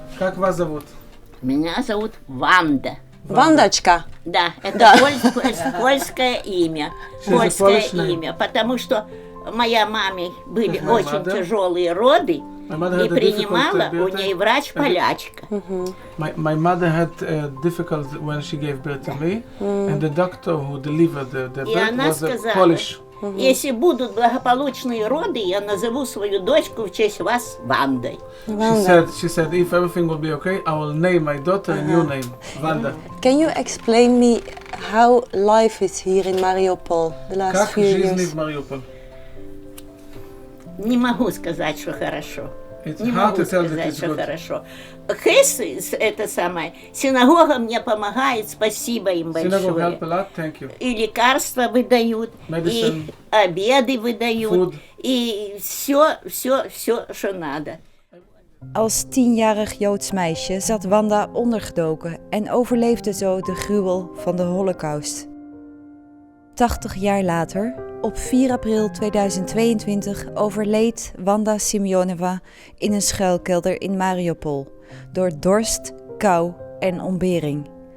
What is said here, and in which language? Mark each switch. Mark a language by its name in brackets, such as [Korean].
[Russian] Как вас зовут? Меня зовут Ванда. Вандочка. Да, это польское имя. Польское имя, потому что моя маме были очень тяжелые роды, и принимала у ней врач-полячка. [English] My mother had difficult when she gave birth to me, and the doctor who delivered the birth was a Polish. [Russian] Если будут благополучные роды, я назову свою дочку в честь вас Вандой. [English] She said, if everything will be okay, I will name my daughter in your name, Wanda. Can you explain me how life is here in Mariupol the last few years? [Russian] Как жизнь в Мариуполе? Не могу сказать, что хорошо. Не могу сказать, что хорошо. Хес, это самое, синагога мне помогает, спасибо им большое. И лекарства выдают, и обеды выдают, и все, что надо. [Dutch] Als 10-jarig Joods meisje zat Wanda ondergedoken en overleefde zo de gruwel van de Holocaust. 80 jaar later, op 4 april 2022, overleed Wanda Semyonovna in een schuilkelder in Mariupol door dorst, kou en ontbering.